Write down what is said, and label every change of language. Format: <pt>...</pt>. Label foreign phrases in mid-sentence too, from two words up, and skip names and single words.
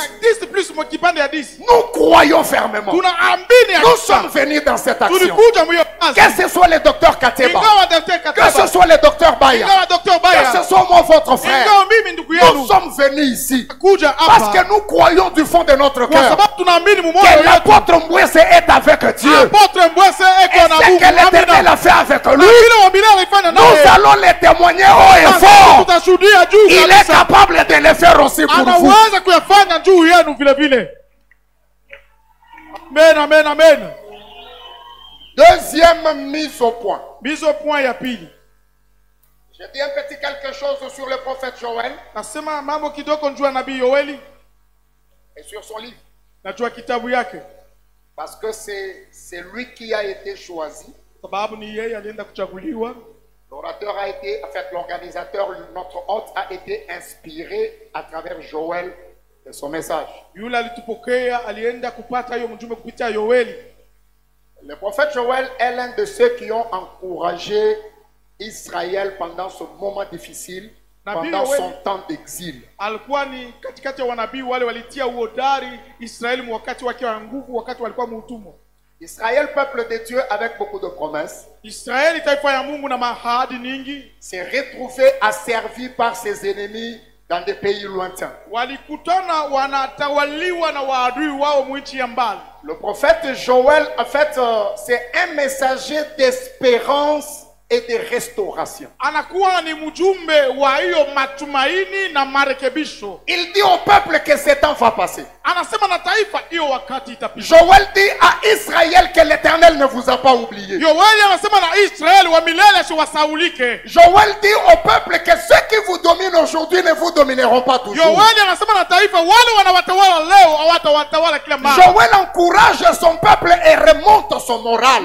<sw>na 10 plus kipande ya 10</sw> <fr>Nous croyons fermement.</fr> <sw>tunaamini ya</sw> <fr>Nous sommes venus dans cette action.</fr> <sw>tulikuja mwiyo kazi</sw> <fr>Que ce soit le docteur Kateba,</fr> <sw>ingawa Dr.</sw> <fr>que ce Kateba soit le docteur Baya,</fr> <sw>ingawa Dr. Baya</sw> <fr>que ce soit moi, votre frère,</fr> <sw>ingawa mimi ndugu</sw> <fr>nous</fr> <sw>yenu</sw> <fr>sommes venus ici</fr> <sw>kuja</sw> <fr>parce</fr> <sw>hapa</sw> <fr>que nous croyons du fond de notre</fr> <sw>kwa</sw> <fr>cœur</fr> <sw>sababu tunaamini mumoyo</sw> <fr>que</fr> <sw>wetu</sw> <fr>l'apôtre Mbwese est avec Dieu.</fr> <sw>Apotre Mbwese</sw> <fr>Et</fr> <sw>eko na</sw> <fr>ce</fr> <sw>Mungu</sw> <fr>que l'Éternel</fr> <sw>amina</sw> <fr>a fait avec</fr> <sw>na</sw> <fr>lui,</fr> <sw>vile wabila alifanya</sw> <fr>nous</fr> <sw>naye</sw> <fr>allons le témoigner haut et fort.</fr> <sw>tutashuhudia juu</sw> <fr>Il est</fr> <sw>kabisa</sw> <fr>capable de le faire aussi pour vous.</fr> <sw>anaweza kuyafanya juu yenu vile vile.</sw> <fr>Amen, amen, amen. Deuxième mise au point. Mise au point</fr> <sw>ya pili.</sw> <fr>Je dis un petit quelque chose sur le prophète Joël</fr> <sw>Nasema mambo kidogo juu ya nabii Yoeli</sw> <fr>et sur son livre.</fr> <sw>na juu ya kitabu yake,</sw> <fr>Parce que c'est lui qui a été choisi.</fr> <sw>sababu ni yeye alienda kuchaguliwa.</sw> <fr>L'orateur a été, en fait, l'organisateur, notre hôte a été inspiré à travers Joël de son message.</fr> <sw>Yule alitupokea alienda kupata hiyo mjumbe kupitia Yoeli.</sw> <fr>Le prophète Joël est l'un de ceux qui ont encouragé Israël pendant ce moment difficile, pendant son temps d'exil.</fr> <sw>Alikuwa ni katikati ya wanabii wale walitia uhodari Israeli wakati wakiwa na nguvu, wakati walikuwa muutumwa.</sw> <fr>Israël, peuple de Dieu avec beaucoup de promesses,</fr> <sw>Israeli taifa ya Mungu na mahadi nyingi,</sw> <fr>s'est retrouvé asservi par ses ennemis dans des pays lointains.</fr> <sw>walikutana wanatawaliwa na waadui wao mwinchi ya mbali.</sw> <fr>Le prophète Joël, en fait, c'est un messager d'espérance et de restauration.</fr> <sw>Anakuwa ni mjumbe wa hiyo matumaini na marekebisho.</sw> <fr>Il dit au peuple que ce temps va passer.</fr> <sw>Anasema na taifa hiyo wakati itapita.</sw> <fr>Joël dit à Israël que l'Éternel ne vous a pas oublié.</fr> <sw>Yoeli anasema na Israeli wa milele siwasaulike.</sw> <fr>Joël dit au peuple que ceux qui vous dominent aujourd'hui ne vous domineront pas toujours.</fr> <sw>Yoeli anasema na taifa wale wanawatawala leo hawatawatawala kila mara.</sw> <fr>Joël encourage son peuple et remonte son moral.</fr>